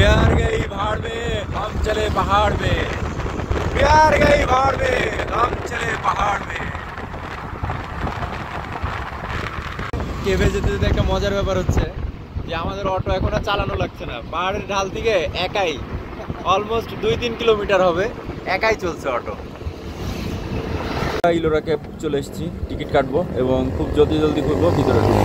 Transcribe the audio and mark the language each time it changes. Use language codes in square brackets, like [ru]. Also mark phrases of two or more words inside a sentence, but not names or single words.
[hi] प्यार गई भाड़ में हम चले पहाड़ में, प्यार गई भाड़ में हम चले पहाड़ में। [bn] কেভে যেতে যেতে একটা মজার ব্যাপার হচ্ছে যে আমাদের অটো এখন আর চালানো লাগছে না, পাহাড়ের ঢাল থেকে একাই অলমোস্ট 2-3 কিলোমিটার হবে, একাই চলছে অটো। ইলোরা ক্যাব চলে এসেছি, টিকিট কাটবো এবং খুব জলদি করবো ভিতরে।